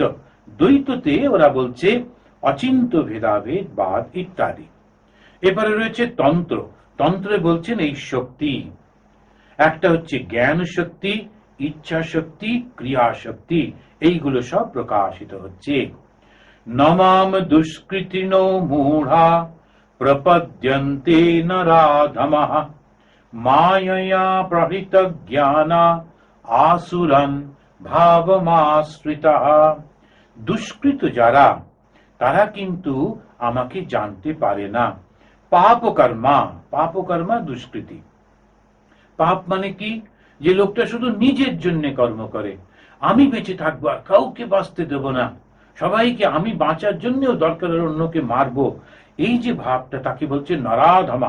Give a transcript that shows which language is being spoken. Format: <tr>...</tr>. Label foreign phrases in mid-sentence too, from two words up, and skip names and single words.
<bn>দ্বৈততে ওরা বলছে অচিন্ত ভেদাভেদ বাদ ইত্যাদি। এবারে রয়েছে তন্ত্র। তন্ত্রে বলছেন এই শক্তি, একটা হচ্ছে জ্ঞান শক্তি, ইচ্ছা শক্তি, ক্রিয়া শক্তি, এইগুলো সব প্রকাশিত হচ্ছে।</bn> <sa>নমাম দুষ্কৃতিনো মূঢ়া প্রপদ্যন্তে নরাধমঃ মায়য়া প্রহৃত জ্ঞানা আসুরন ভাবমাশ্রিতঃ।</sa> <bn>দুষ্কৃত যারা, তারা কিন্তু আমাকে জানতে পারে না। পাপকর্মা, পাপকর্মা দুষ্কৃতি। পাপ মানে কি? যে লোকটা শুধু নিজের জন্য কর্ম করে, আমি বেঁচে থাকবো আর কাউকে বাঁচতে দেব না, সবাইকে আমি বাঁচার জন্যও দরকার অন্যকে মারবো, এই যে ভাবটা, তাকে বলছে নরাধমা।</bn>